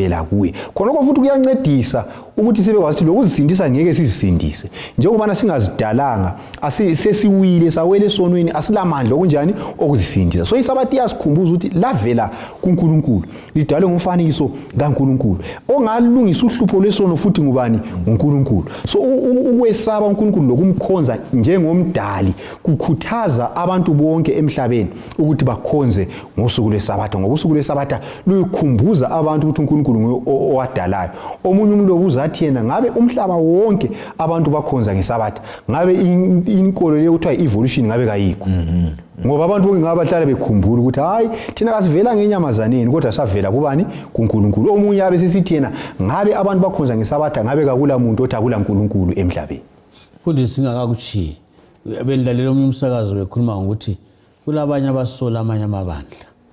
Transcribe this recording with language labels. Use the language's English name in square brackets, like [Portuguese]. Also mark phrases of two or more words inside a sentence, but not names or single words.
[North Ndebele] Khonokho futhi kuyancedisa ukuthi sebekwazi ukuthi lokuzisindisa ngeke sizisindise njengoba singazidalanga sesiwile sawele esonweni asilamandla okunjani okuzisindisa. So isabathi iyasikhumbuza ukuthi lavela kuNkulunkulu, lidalwe ngumfanekiso kaNkulunkulu ongalungisa uhlupho lwesono futhi ngubani? nguNkulunkulu. So ukwesaba uNkulunkulu lokumkhonza njengomdali kukhuthaza abantu bonke emhlabeni ukuthi bakhonze ngosuku lweSabatha, ngoba usuku lweSabatha luyikhumbuza abantu ukuthi uNkulunkulu nguye owadalayo. Omunye umuntu uzathi yena ngabe umhlaba wonke abantu bakhonza ngeSabatha, ngabe inkolo le kuthiwa evolution ngabe kayikho. Ngoba abantu bonke ngabahlala bekhumbula ukuthi hayi thina kasivela ngenyamazaneni kodwa savela kubani? kuNkulunkulu. Omunye abe sesithi yena ngabe abantu bakhonza ngeSabatha ngabe kakula muntu othi akula uNkulunkulu emhlabeni. Futhi singakakuchiyi bendlalela omunye umsakazo bekhuluma ngokuthi kulabanye abasola amanye amabandla.